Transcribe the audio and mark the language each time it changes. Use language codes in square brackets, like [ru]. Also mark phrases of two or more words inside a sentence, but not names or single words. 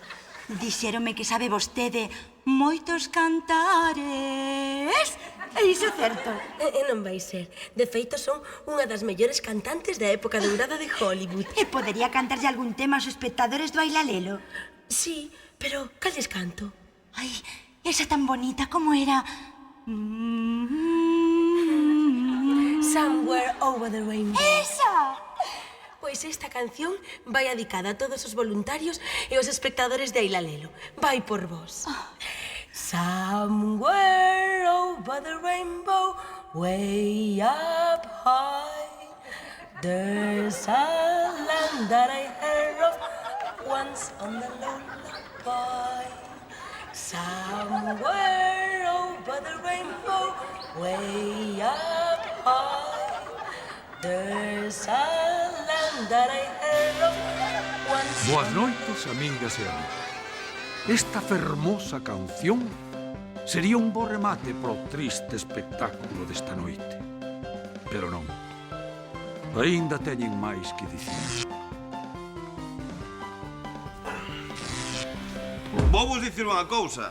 [gl] Dixéronme que sabe vostede moitos cantares. É iso certo? E non vai ser. De feito, son unha das mellores cantantes da época dourada de Hollywood. E podería cantarlle algún tema aos espectadores do Ailalelo? Sí, pero calles canto? Ai, esa tan bonita como era... [en] Somewhere over the rainbow. [gl] ¡Esa! Pois esta canción vai dedicada a todos os voluntarios e os espectadores de Ailalelo. Vai por vos. [en] Somewhere over the rainbow, way up high, there's a land that I heard of once on the lullaby. Somewhere over the rainbow, way up high, there's a land that I heard of once. [gl] Boas noites, amigas e amigos. Esta fermosa canción sería un bo remate para o triste espectáculo desta noite. Pero non. Aínda teñen máis que dicir. Vou vos dicir unha cousa.